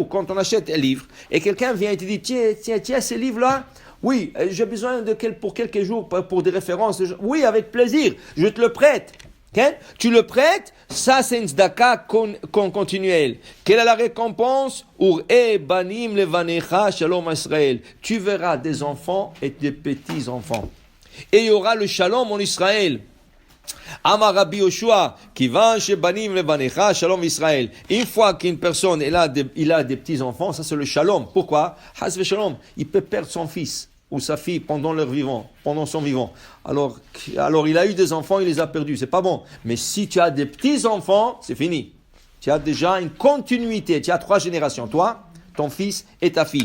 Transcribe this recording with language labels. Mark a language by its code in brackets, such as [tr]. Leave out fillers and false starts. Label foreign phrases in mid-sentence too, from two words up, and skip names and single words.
[fr] Quand on achète un livre, et quelqu'un vient et te dit, tiens, ces livres-là, oui, j'ai besoin pour quelques jours, pour des références. Oui, avec plaisir, je te le prête. Okay? Tu le prêtes, ça c'est une zdaka continuelle. Quelle est la récompense? [he] בנים לבניך שלום ישראל. [fr] Tu verras des enfants et des petits-enfants. Et il y aura le shalom en Israël. [he] אמר רבי יהושע, כיון שבנים לבניך שלום ישראל. [fr] Une fois qu'une personne il a des petits-enfants, ça c'est le shalom. Pourquoi? [he] חס ושלום, [fr] il peut perdre son fils ou sa fille pendant son vivant. Alors il a eu des enfants, il les a perdus, c'est pas bon. Mais si tu as des petits-enfants, c'est fini. Tu as déjà une continuité, tu as 3 générations, toi, ton fils et ta fille.